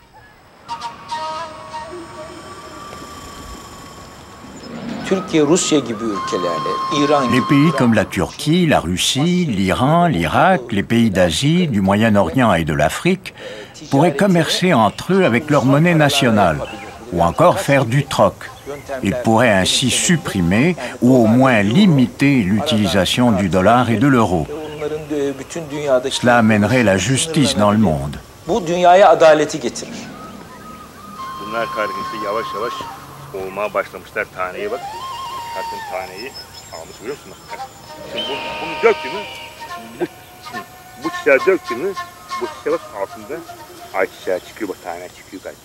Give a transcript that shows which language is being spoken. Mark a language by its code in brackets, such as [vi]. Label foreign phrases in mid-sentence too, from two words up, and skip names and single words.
[fr] Les pays comme la Turquie, la Russie, l'Iran, l'Irak, les pays d'Asie, du Moyen-Orient et de l'Afrique pourraient commercer entre eux avec leur monnaie nationale ou encore faire du troc. Ils pourraient ainsi supprimer ou au moins limiter l'utilisation du dollar et de l'euro. Cela amènerait la justice dans le monde. [tr] Bakın taneyi almış görüyor musun? Şimdi bunu döktü mü bu çiçeği döktü mü bu çiçeği bak altında ayçiçeği çıkıyor, bak tane çıkıyor galiba.